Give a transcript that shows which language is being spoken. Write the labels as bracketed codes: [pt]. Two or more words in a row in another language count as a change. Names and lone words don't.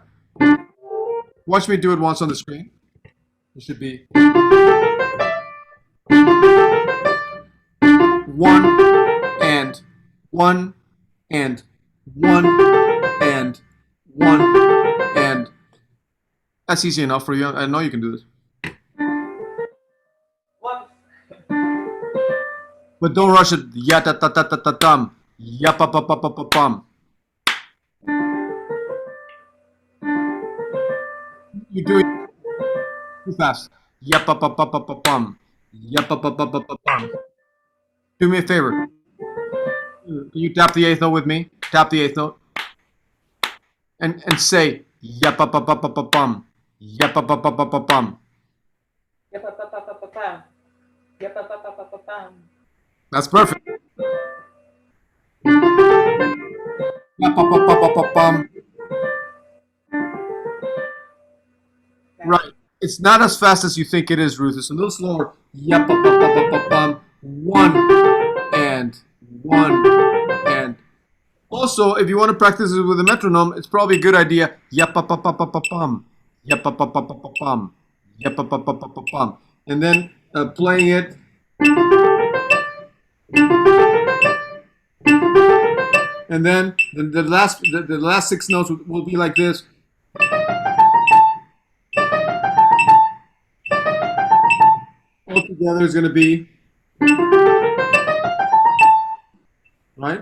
[en] Watch me do it once on the screen. It should be 1 and 1 and 1 and 1 and. That's easy enough for you. I know you can do this. Well, But don't rush it. Ya ta ta ta ta ta tam. Ya pa pa pa pa pa pam. You're doing too fast. Ya pa pa pa pa pa pam. Ya pa pa pa pa pa pam. Do me a favor. Can you tap the eighth note with me? Tap the eighth note. And say ya pa pa pa pa pa pam. Ya pa pa pa pa pa pam. Yapapapapapam. Yapapapapapam. That's perfect. Ya pa pa pa pa pa pam. Right. It's not as fast as you think it is, Ruth. It's a little slower. Ya pa pa pa pa pa pam. 1 and 1 and. Also, if you want to practice it with a metronome, it's probably a good idea. Ya pa pa pa pa pa pam. Ya pa pa pa pa pa pam. Ya pa pa pa pa pa pam. And then playing it. And then the last 6 notes will be like this. Altogether is going to be right.